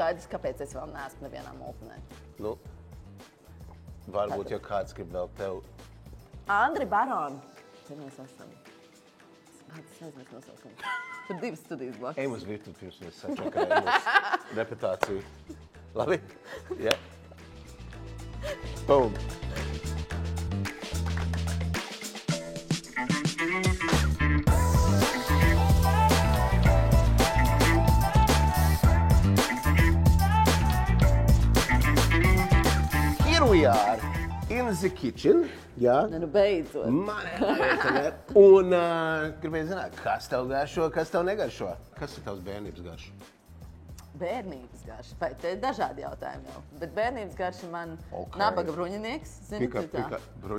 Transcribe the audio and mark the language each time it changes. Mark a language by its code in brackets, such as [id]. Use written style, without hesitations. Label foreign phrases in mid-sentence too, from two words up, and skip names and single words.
[lv] skaidrs, kāpēc es vēl neesmu nevienā multinē. Varbūt, ja kāds grib vēl tev. Andri Baroni. Tur mēs esam. Kāds aizmirst nosaukumu. Tur 2 studijas blakus. Ejam uz virtuvi, pirms mēs sačakarējam mūsu reputāciju. Labi? Jā. Boom. [en] Here we are in the kitchen. [lv] Jā. Nu, beidzot. Un gribēju zināt, kas tev garšo, kas tev negaršo? Kas ir tavs bērnības garš? Bērnības garša. Vai te ir dažādi jautājumi jau. Bet bērnības garša man Okay. Nabaga bruņinieks. Zini, Pika, bruņ...